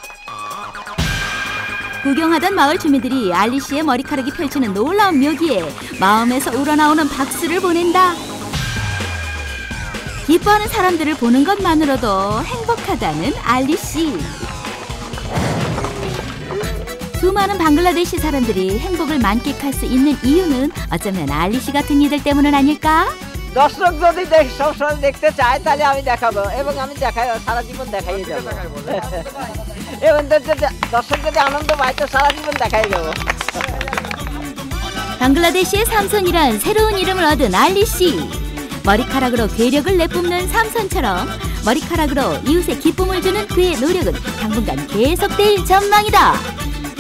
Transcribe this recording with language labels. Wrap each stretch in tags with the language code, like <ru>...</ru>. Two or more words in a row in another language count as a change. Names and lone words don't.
<ko>구경하던 마을 주민들이 알리 씨의 머리카락이 펼치는 놀라운 묘기에 마음에서 우러나오는 박수를 보낸다. 기뻐하는 사람들을 보는 것만으로도 행복하다는 알리 씨. 수많은 방글라데시 사람들이 행복을 만끽할 수 있는 이유는 어쩌면 알리 씨 같은 이들 때문은 아닐까?</ko> <bn>দর্শক যদি সবসময় দেখতে চায় তাহলে আমি দেখাবো এবং আমি দেখাই সারা জীবন দেখাই যাব এবং দর্শক যদি আনন্দ পায় তো সারা জীবন দেখাই যাব</bn> <ko>방글라데시의 삼손이란 새로운 이름을 얻은 알리 씨. 머리카락으로 괴력을 내뿜는 삼손처럼 머리카락으로 이웃에 기쁨을 주는 그의 노력은 당분간 계속될 전망이다.</ko>